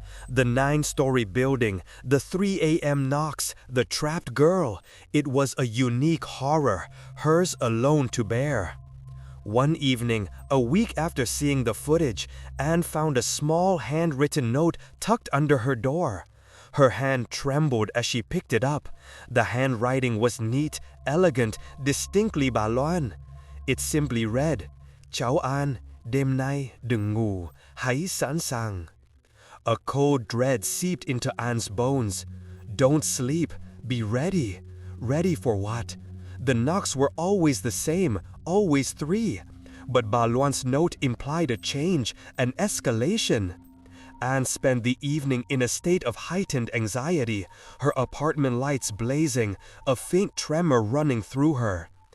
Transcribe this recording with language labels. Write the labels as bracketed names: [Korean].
[English] The 9-story building, the 3 a.m. knocks, the trapped girl, it was a unique horror, hers alone to bear. One evening, a week after seeing the footage, Anne found a small handwritten note tucked under her door. Her hand trembled as she picked it up. The handwriting was neat, elegant, distinctly Ba Loan. It simply read, [Vietnamese] "Cháu An, đêm nay đừng ngủ, hãy sẵn sàng." [English] A cold dread seeped into Anne's bones. Don't sleep, be ready. Ready for what? The knocks were always the same, always 3. But Ba Loan's note implied a change, an escalation. Anne spent the evening in a state of heightened anxiety, her apartment lights blazing, a faint tremor running through her.